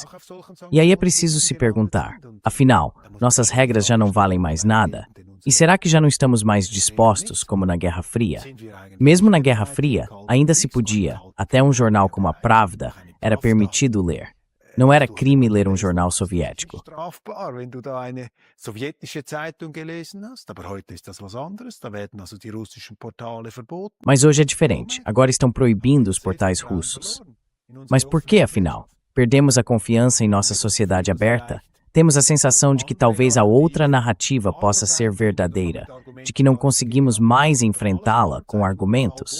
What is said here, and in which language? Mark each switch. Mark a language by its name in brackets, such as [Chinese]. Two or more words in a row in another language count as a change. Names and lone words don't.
[Portuguese] E aí é preciso se perguntar, afinal, nossas regras já não valem mais nada? E será que já não estamos mais dispostos, como na Guerra Fria? Mesmo na Guerra Fria, ainda se podia, até um jornal como a Pravda, era permitido ler. Não era crime ler um jornal soviético. [German] strafbar, wenn du da eine sowjetische Zeitung gelesen hast, aber heute ist das was anderes, da werden also die russischen Portale verboten. [Portuguese] Mas hoje é diferente, agora estão proibindo os portais russos. Mas por que, afinal? Perdemos a confiança em nossa sociedade aberta? Temos a sensação de que talvez a outra narrativa possa ser verdadeira, de que não conseguimos mais enfrentá-la com argumentos.